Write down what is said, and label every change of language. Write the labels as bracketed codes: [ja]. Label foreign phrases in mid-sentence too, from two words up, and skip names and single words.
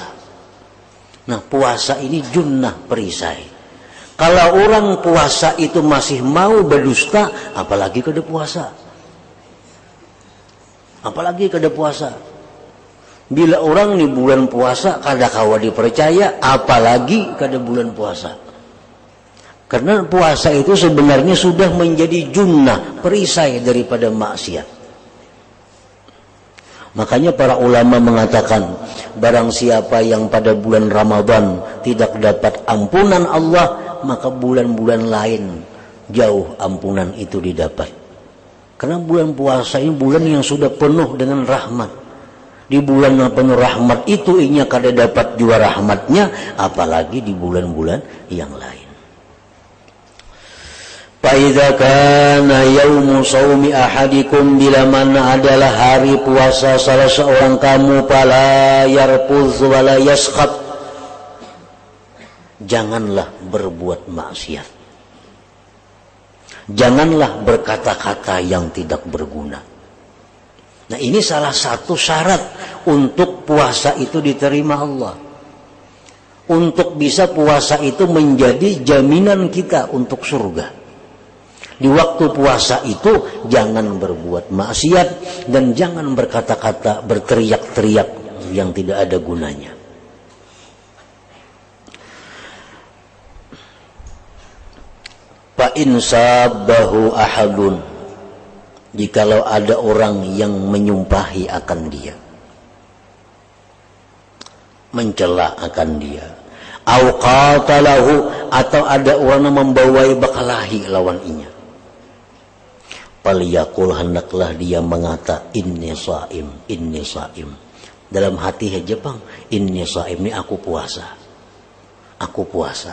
[id] Nah, puasa ini junnah perisai. [bjn] Kalau orang puasa itu masih mau berdusta, apalagi kada puasa. Apalagi kada puasa. Bila orang di bulan puasa kada kawa dipercaya, apalagi kada bulan puasa. [id] Karena puasa itu sebenarnya sudah menjadi junnah perisai daripada maksiat. Makanya para ulama mengatakan, barang siapa yang pada bulan Ramadan tidak dapat ampunan Allah, maka bulan-bulan lain jauh ampunan itu didapat. Karena bulan puasa ini bulan yang sudah penuh dengan rahmat. [bjn] Di bulan yang penuh rahmat itu inya kada dapat jua rahmatnya, apalagi di bulan-bulan yang lain. [ar] فإذا كان يوم صوم أحدكم, [id] bila mana adalah hari puasa salah seorang kamu, [ar] فلا يرفث ولا يصخب, [id] janganlah berbuat maksiat, janganlah berkata-kata yang tidak berguna. Nah, ini salah satu syarat untuk puasa itu diterima Allah. Untuk bisa puasa itu menjadi jaminan kita untuk surga. Di waktu puasa itu jangan berbuat maksiat dan jangan berkata-kata, berteriak-teriak yang tidak ada gunanya. [ar] فإن سابه أحد, [id] jikalau ada orang yang menyumpahi akan dia, mencela akan dia, [ar] أو قاتله, [bjn] atau ada orang yang membawai bakalahi lawan inya, faliyaqul, hendaklah dia mengata [ar] إني صائم، إني صائم. [bjn] Dalam hati aja bang, [ar] إني صائم, [bjn] ini aku puasa, aku puasa.